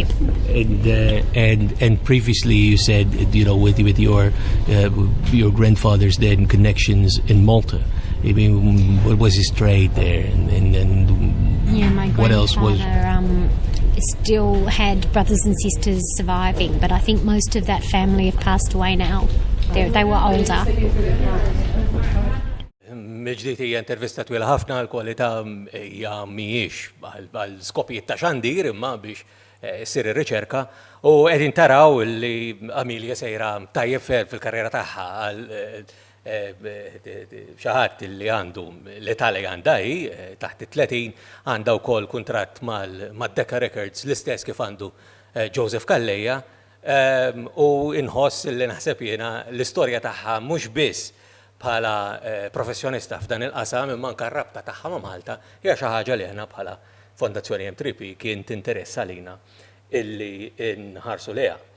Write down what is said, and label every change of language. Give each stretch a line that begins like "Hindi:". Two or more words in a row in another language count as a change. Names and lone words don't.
English: And previously you said, with your grandfather's then connections in Malta. I mean, what was his trade there, and Yeah, my what else was? grandfather still had brothers and sisters surviving, but I think most of that family have passed away now. They were older.
Maltese: Mil-ġdijt hija intervista twila ħafna l-kwalità hija mhijiex għal skopijiet ta' xandir imma biex issir ir-riċerka u qegħdin taraw li Amelia sejra tajjeb fil-karriera tagħha għal xi ħadd li għandu l-età li għandha hi taħt it-30 għandha wkoll kuntratt mad-Decca Records l-istess kif għandu Joseph Calleja u inħoss li naħseb jiena l-istorja tagħha mhux biss bħala professjonista f'dan il-qasam imma anke r-rabta tagħha ma' Malta hija xi ħaġa li aħna bħala Fondazzjoni M3P kien tinteressa lina illi nħarsu leha.